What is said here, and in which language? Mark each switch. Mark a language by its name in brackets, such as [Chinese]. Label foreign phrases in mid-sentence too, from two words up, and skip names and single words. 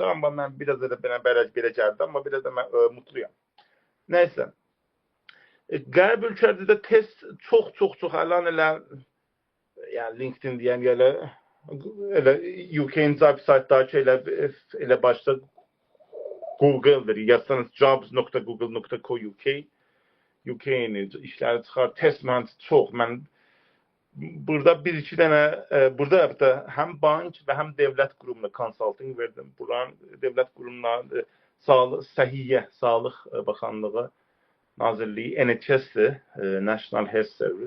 [Azerbaijani] Amma mən biraz da belə gəldi, amma biraz da mən mutluyam. Nəysə. Qərb ölkələrdə də test çox əlan elə, yəni LinkedIn deyən elə UK-nin saytdakı elə başda Google-dır. Yazsanız jobs.google.co.uk UK-nin işləri çıxar. Test mühəndisi çox. Mən burada bir-iki dənə, burada hətta həm bank və həm dövlət qurumuna consulting verdim. Buranın dövlət qurumuna Səhiyyə, [Turkish] Sağlıq Bakanlığı [Azerbaijani] Nazirliyi, NHS-dir, National Health Service.